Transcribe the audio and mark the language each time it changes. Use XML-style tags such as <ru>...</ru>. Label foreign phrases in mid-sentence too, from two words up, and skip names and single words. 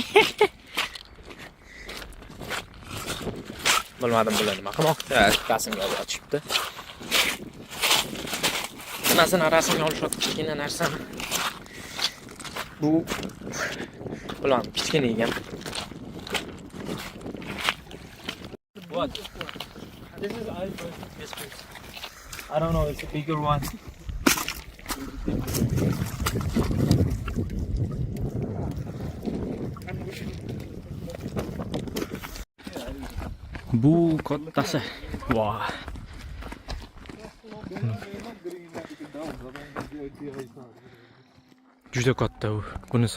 <uz>Bilmadim bular nima qilmoqda. Rasmga ochibdi. Nimasini rasmga olishadi kichkina narsani. Bu bilmadim kichkina ekan.</uz> <en>What? This is iceberg. Yes, please. I don't know, it's a bigger one.</en> <uz>Bu kattasi. Wow. Juda katta bu. Bunisi.</uz>